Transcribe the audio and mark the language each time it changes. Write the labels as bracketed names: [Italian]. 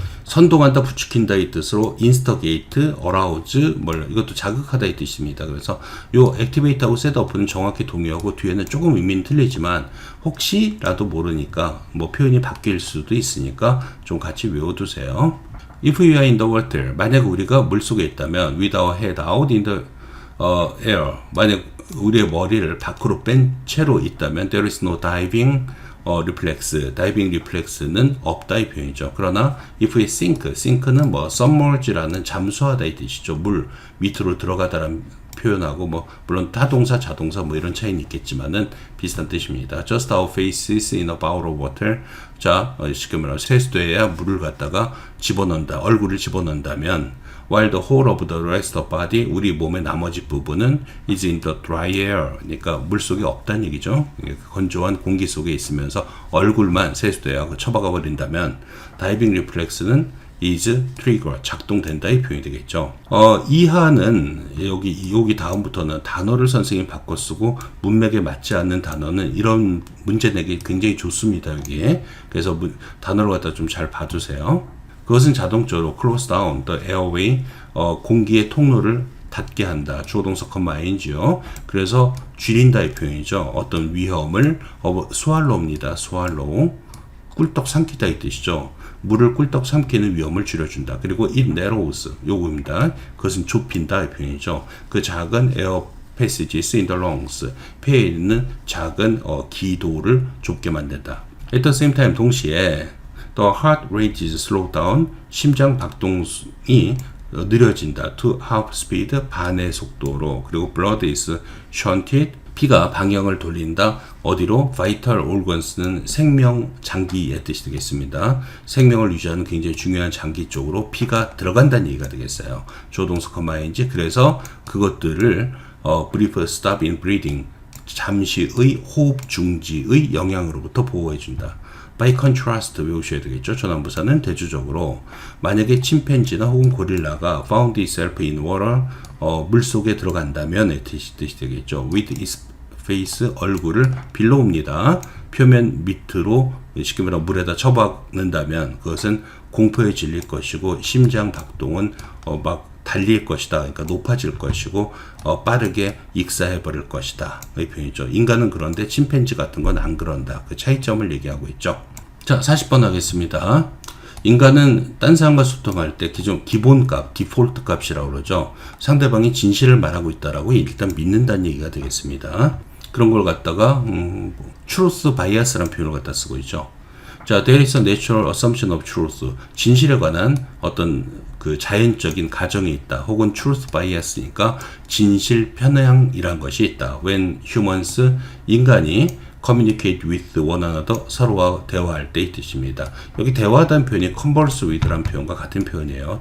[Korean] 선동한다, 부추긴다 이 뜻으로 instigate, arouse, 이것도 자극하다 이 뜻입니다. 그래서 요 activate하고 set off는 정확히 동의하고 뒤에는 조금 의미는 틀리지만 혹시라도 모르니까 표현이 바뀔 수도 있으니까 좀 같이 외워두세요. [English] If we are in the water, [Korean] 만약 우리가 물속에 있다면 with our head out in the air, 만약 우리의 머리를 밖으로 뺀 채로 있다면 there is no diving reflex, 다이빙 리플렉스는 없다 이 표현이죠. 그러나 [English] if we sink [Korean] 는 submerge라는 잠수하다 이 뜻이죠. 물 밑으로 들어가다라는 표현하고 물론 타동사, 자동사 이런 차이는 있겠지만은 비슷한 뜻입니다. [English] Just our faces in a bowl of water. [Korean] 자, 쉽게 말하면 세수대에 물을 갖다가 집어넣는다, 얼굴을 집어넣는다면 while the whole of the rest of body, 우리 몸의 나머지 부분은 [English] is in the dry air. [Korean] 그러니까 물 속에 없다는 얘기죠. 건조한 공기 속에 있으면서 얼굴만 세수대에 처박아 버린다면 다이빙 리플렉스는 is trigger, 작동된다 이 표현이 되겠죠. 이하는 여기 다음부터는 단어를 선생님이 바꿔 쓰고 문맥에 맞지 않는 단어는 이런 문제 내기 굉장히 좋습니다. 여기에. 그래서 단어를 갖다 좀 잘 봐주세요. 그것은 자동적으로 [English] close down the airway, [Korean] 공기의 통로를 닫게 한다. 주어 동사 ing요. 그래서 줄인다 이 표현이죠. 어떤 위험을 swallow입니다. swallow, 꿀떡 삼키다 이 뜻이죠. 물을 꿀떡 삼키는 위험을 줄여준다. 그리고 it narrows, 요거입니다. 그것은 좁힌다 이 표현이죠. 그 작은 [English] air passages in the lungs, [Korean] 폐에 있는 작은 기도를 좁게 만든다. [English] At the same time, [Korean] 동시에 [English] The heart rate is slowed down. [Korean] 심장 박동이 느려진다. [English] To half speed, [Korean] 반의 속도로. [English] 그리고 blood is shunted. [Korean] 피가 방향을 돌린다. 어디로? vital organs는 생명 장기의 뜻이 되겠습니다. 생명을 유지하는 굉장히 중요한 장기 쪽으로 피가 들어간다는 얘기가 되겠어요. 조동사 ing. 그래서 그것들을 [English] brief stop in breathing. [Korean] 잠시의 호흡 중지의 영향으로부터 보호해준다. By contrast 외우셔야 되겠죠. 전환부사는 대조적으로 만약에 침팬지나 혹은 고릴라가 [English] found itself in water, [Korean] 물속에 들어간다면 뜻이 되겠죠. [English] With its face, [Korean] 얼굴을 빌려옵니다. 표면 밑으로 쉽게 말하면 물에다 처박는다면 그것은 공포에 질릴 것이고 심장 박동은 달릴 것이다. 그러니까 높아질 것이고 빠르게 익사해 버릴 것이다. 이 표현이죠. 인간은 그런데 침팬지 같은 건 안 그런다. 그 차이점을 얘기하고 있죠. 자, 40번 하겠습니다. 인간은 딴 사람과 소통할 때 기본값, 디폴트 값이라고 그러죠. 상대방이 진실을 말하고 있다라고 일단 믿는다는 얘기가 되겠습니다. 그런 걸 갖다가 truth bias라는 표현을 갖다 쓰고 있죠. [English] 자, there is a natural assumption of truth. [Korean] 진실에 관한 어떤 그 자연적인 가정이 있다. 혹은 truth bias니까 진실 편향이란 것이 있다. When humans, 인간이 [English] communicate with one another, [Korean] 서로와 대화할 때 이 뜻입니다. 여기 대화하다는 표현이 converse with라는 표현과 같은 표현이에요.